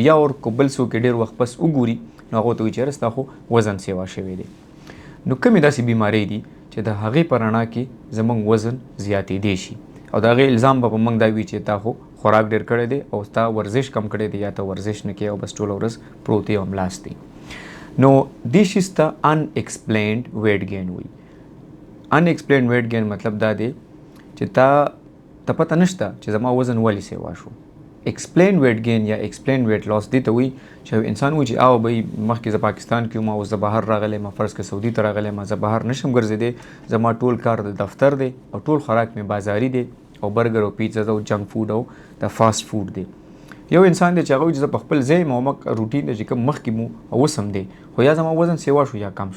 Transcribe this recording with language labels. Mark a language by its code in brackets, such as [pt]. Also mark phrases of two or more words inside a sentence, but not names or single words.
[ps] یا اور که بل څوک ډېر وخت پس وګوري نو هغه ورته وایي چې یاره ستا خو وزن سیوا شوی دی. نو کومې داسې بیمارۍ دي چې د هغې په رڼا کې زموږ وزن زیاتېدی شي، او د هغې الزام به په موږ دا وي چې تا خو خوراک ډېر کړی دی او تا ورزش کم کړی دی، یا ته ورزش نه کوې او بس ټوله ورځ پروت یې او ملاست دی. نو دې شیز ته [en] unexplained weight gain [ps] وایي. [en] unexplained weight gain [ps] مطلب دا دی چې ته پته نشته چې زما وزن ولې سیوا شو. [en] explained weight gain [ps] یا [en] explained weight loss [ps] دې ته وایي چې انسان وایي چې او بهی مخکې زه پاکستان کې وم، اوس زه بهر راغلی یم، فرض کړه سعودي ته راغلی یم، زه بهر نشم ګرځېدی، زما ټول کار د دفتر دی او ټول خوراک مې بازاري دی او برګر او پیتزا او [en] junk food [ps] او د [en] fast food [ps] دی. یو انسان دی چې هغه وایي چې زه په خپل ځای یم او روټین دی چې کوم مخکې مو او اوس هم دی، خو یا زما وزن سیوا شو یا کم شو.